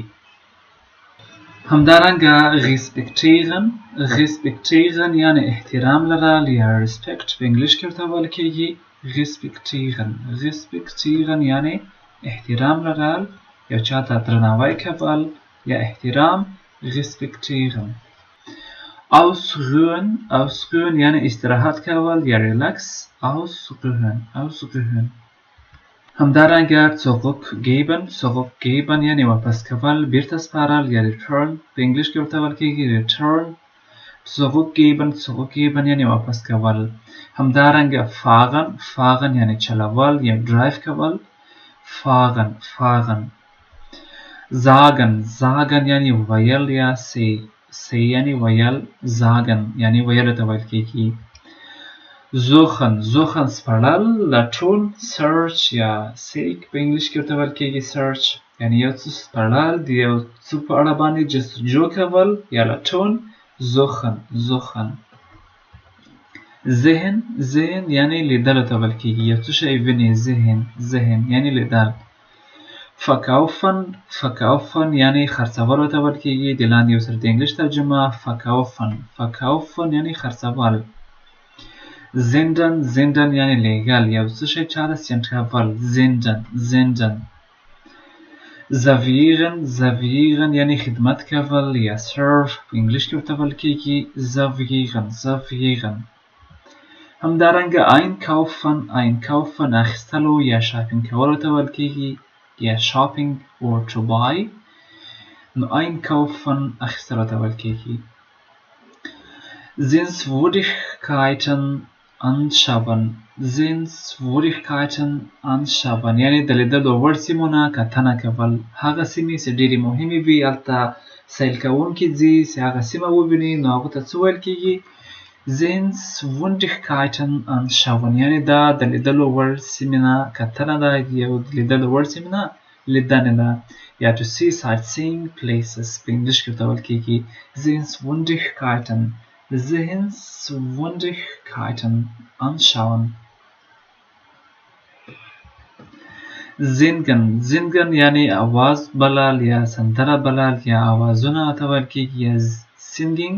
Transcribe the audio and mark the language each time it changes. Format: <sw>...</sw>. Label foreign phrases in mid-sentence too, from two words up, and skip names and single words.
<ps>همدارنګه respektieren یعنی احترام لرل یا respect په انګلیش کې ورته ویل کېږي. respektieren یعنی احترام لرل، یو چاته درناوی کول یا احترام.</ps> <de>respektieren. ausruhen</de> <ps>یعنی استراحت کول یا relax. ausruhen. همدارنګه zurückgeben یعنی واپس کول، بیرته سپارل یا return په انګلیش کې ورته ویل کېږي. return. zurückgeben یعنی واپس کول. همدارنګه fahren یعنی چلول یا drive کول.</ps> <de>fahren. sagen</de> <ps>یعنی ویل یا say یعنی ویل. sagen یعنی ویل ته ویل کېږي. suchen سپړل، لټون. search یا seek په انګلیش کې ورته ویل کېږي. search یعنی یو څه سپړل، د یو څه په اړه باندې جستجو کول یا لټون. suchen. ذهن یعنی لیدلو ته ویل کېږي، یو څه شی ویني. ذهن یعنی لیدل. verkaufen یعنی خرڅولو ته ویل کېږي، د لاندې یو سره د انګلیش ترجمه. verkaufen یعنی خرڅول. senden یعنی لیږل، یو څه شی چاته سینډ کول.</ps> <de>senden. servieren</de> <ps>یعنی خدمت کول یا serve په انګلیش کې ورته ویل کېږي. servieren. همدارنګه einkaufen اخیستلو یا شاپینګ کولو ته ویل کېږي یا</ps> <en>shopping or to buy.</en> <ps>نو einkaufen اخیستلو ته ویل کیږي.</ps> <de>Sehenswürdigkeiten anschauen. Sehenswürdigkeiten anschauen</de> <ps>یعنی د لیدلو وړ سیمونه کتنه کول. هغه سیمې چې ډېرې مهمې وي هلته سیل کوونکي ځي چې هغه سیمه وویني نو هغو ته څه ویل کیږي؟</ps> <de>Sehenswürdigkeiten anschauen</de> <ps>یعنی دا د لیدلو وړ سیمې نه کتنه ده یا د لیدلو وړ سیمې نه لیدنې ده یا</ps> <en>to see sightseeing places</en> <ps>په انګلیش کې ورته ویل کیږي</ps> <de>Sehenswürdigkeiten Sehenswürdigkeiten anschauen. Singen Singen</de> <ps>یعنی आवाज بلل یا سندره بلل یا آوازونه ته ویل کیږي یا singing.</ps>